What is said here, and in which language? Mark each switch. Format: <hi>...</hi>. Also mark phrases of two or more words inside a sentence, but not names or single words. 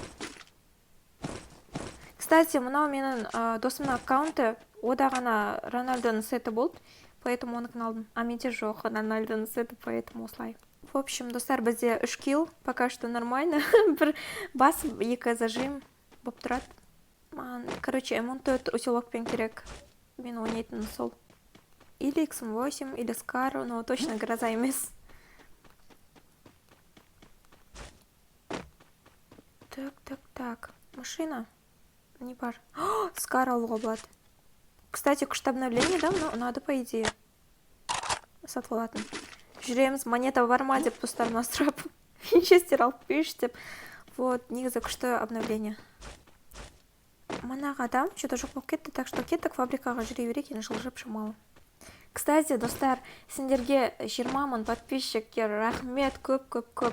<kk>Кстати, мынау менің досымның аккаунты, ода ғана Рональдоның сеті болды, поэтому оныкін алдым. А менде жоқ Рональдоның сеті, поэтому осылай.</kk> <ru>В общем,</ru> <kk>достар, бізде 3 килл,</kk> <ru>пока что</ru> <kk>нормально. Бір бас, 2 зажим болып тұрады. Короче, М14 усилокпен керек. Мен ойнайтын сол.</kk> <ru>Или X8, или Scar, но точно гроза емес. Так. Машина.</ru> <kk>Не бар. Scar алуға болады. Кстати, күшті обновление, да?</kk> <ru>Но надо, по идее.</ru> <kk>Сатып алатын. Жүреміз, монета бар ма деп достарыма сұрап. Винчестер алып берші деп. Вот, негізі күшті обновление. Манағы адам что-то жоқ болып кетті,</kk> <ru>так что</ru> <kk>кеттік фабрикаға жүре берейік, енді жылжып шамалы. Кстати, достар, сендерге 20 мың подписчиктер рахмет, көп.</kk>